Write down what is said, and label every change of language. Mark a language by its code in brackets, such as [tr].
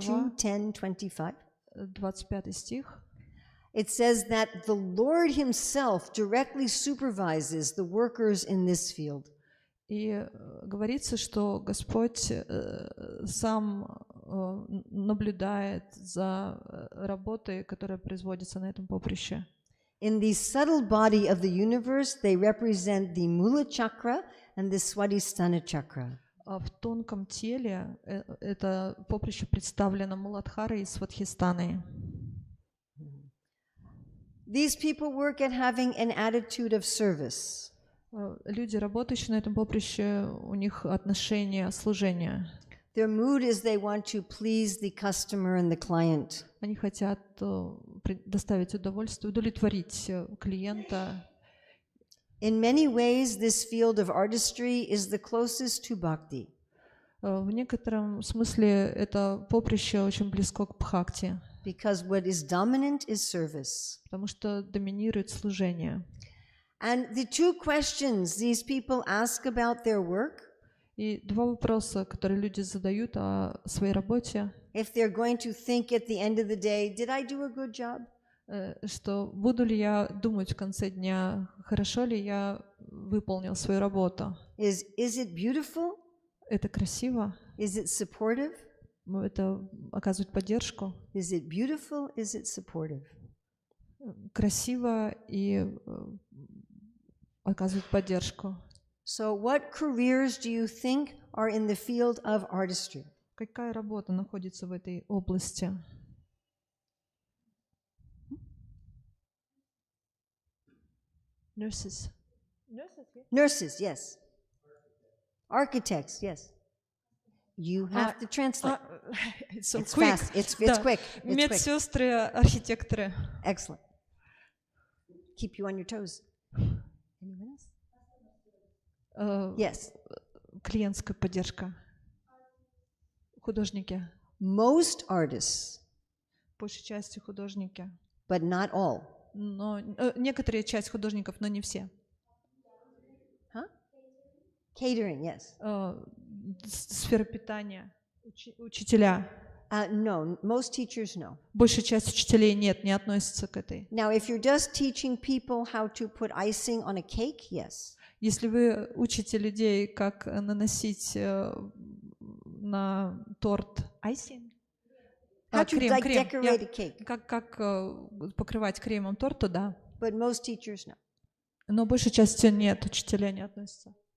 [ru] 2.10.25, 25 стих, [en] it says that the Lord Himself directly supervises the workers in this field. [ru] И говорится, что Господь сам наблюдает за работой, которая производится на этом поприще. [en] In the subtle body of the universe, they represent the Mula chakra and the Swadhisthana chakra. [ru] А в тонком теле это поприще представлено Муладхарой и Свадхистаной. [en] These people work at having an attitude of service. [ru] Люди, работающие на этом поприще, у них отношение служения. [en] Their mood is they want to please the customer and the client. [ru] Они хотят доставить удовольствие, удовлетворить клиента. [en] In many ways, this field of artistry is the closest to bhakti. [ru] В некотором смысле это поприще очень близко к бхакти. [en] Because what is dominant is service. [ru] Потому что доминирует служение. [en] And the two questions these people ask about their work, [ru] и два вопроса, которые люди задают о своей работе. [en] If they're going to think at the end of the day, did I do a good job? [ru] Что буду ли я думать в конце дня, хорошо ли я выполнил свою работу? [en] Is it beautiful? [ru] Это красиво? [en] Is it supportive? [ru] Это оказывает поддержку? [en] Is it beautiful? Is it supportive? [ru] Красиво и оказывает поддержку. [en] So what careers do you think are in the field of artistry? [ru] Какая работа находится в этой области? [en] Nurses. Nurses, yes. Architects, yes. You have to translate. It's It's quick. fast. It's [ru] Да. [en] quick. It's quick. [ru] Медсестры, архитекторы. [en] Excellent. Keep you on your toes. Anyone else? Yes. [ru] Клиентская поддержка. Художники. [en] Most artists, [ru] Большей частью художники. [en] but not all. [ru] Но некоторые часть художников, но не все. [en] Huh? Catering, yes. [ru] Сфера питания. Учителя. [en] No, most teachers no. [ru] Большая часть учителей нет, не относится к этой. [en] Now, if you're just teaching people how to put icing on a cake, yes. [ru] Если вы учите людей, как наносить на торт icing, [en] How to decorate a cake. [ru] как покрывать кремом торт, то да. [en] But most teachers no. [ru] Но большей частью нет, учителя не относятся.